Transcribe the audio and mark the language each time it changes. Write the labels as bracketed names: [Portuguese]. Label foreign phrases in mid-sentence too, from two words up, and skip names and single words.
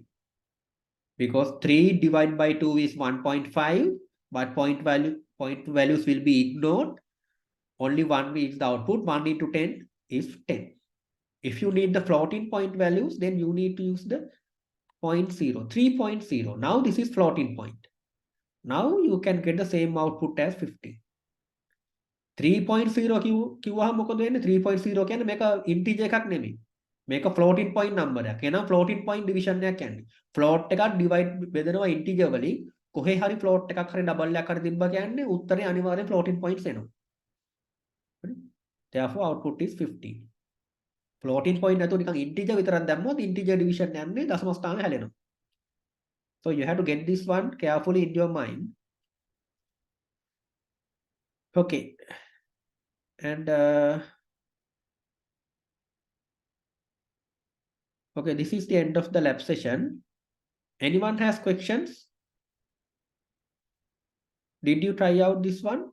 [English] Because 3 divided by 2 is 1.5, but point values will be ignored. Only 1 is the output. 1 into 10 is 10. If you need the floating point values, then you need to use the 0.0, 3.0. Now this is floating point. Now you can get the same output as 50. [Sinhala] 3.0 කිව්වහම මොකද වෙන්නේ? 3.0 කියන්නේ මේක integer එකක් නෙමෙයි. මේක [English] floating point number [Sinhala] එකක්. එහෙනම් [English] floating point division [Sinhala] එකක් කියන්නේ. float එකක් divide බෙදනවා integer වලින්. කොහේ හරි float එකක් හරි double එකක් හරි තිබ්බා කියන්නේ උත්තරේ අනිවාර්යෙන් [English] floating points [Sinhala] එනවා. [English] Therefore output is 50. [Sinhala] floating point නැතුව නිකන් integer විතරක් දැම්මොත් [English] integer division [Sinhala] යන්නේ දශම ස්ථාන හැලෙනවා. [English] So you have to get this one carefully in your mind. Okay. And okay, this is the end of the lab session. Anyone has questions? Did you try out this one?